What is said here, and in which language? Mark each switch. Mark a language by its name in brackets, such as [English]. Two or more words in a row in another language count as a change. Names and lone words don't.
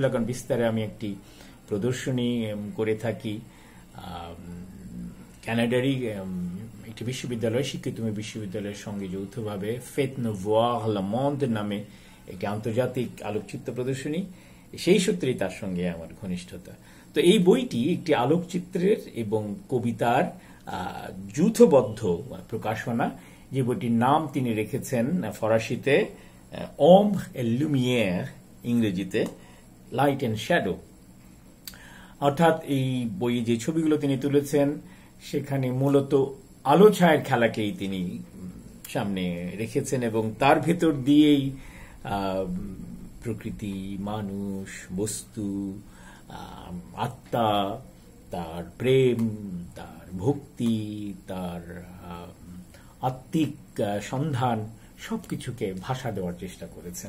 [Bangla] কারণ বিস্তারে আমি একটি প্রদর্শনী করে থাকি ক্যানাডারই একটি বিশ্ববিদ্যালয়, শিক্ষিত বিশ্ববিদ্যালয়ের সঙ্গে যৌথভাবে ফেত নোভোয়ার লে মন্দ নামে একটি আন্তর্জাতিক আলোকচিত্র প্রদর্শনী। সেই সূত্রেই তার সঙ্গে আমার ঘনিষ্ঠতা। তো এই বইটি একটি আলোকচিত্রের এবং কবিতার যৌথবদ্ধ প্রকাশনা, যে বইটির নাম তিনি রেখেছেন ফরাসিতে ombre et lumière, ইংরেজিতে লাইট এন্ড শ্যাডো। অর্থাৎ এই বইয়ে যে ছবিগুলো তিনি তুলেছেন সেখানে মূলত আলো ছায়ার খেলাকেই তিনি সামনে রেখেছেন এবং তার ভেতর দিয়েই প্রকৃতি, মানুষ, বস্তু, আত্মা, তার প্রেম, তার ভক্তি, তার আত্মিক সন্ধান সবকিছুকে ভাষা দেওয়ার চেষ্টা করেছেন।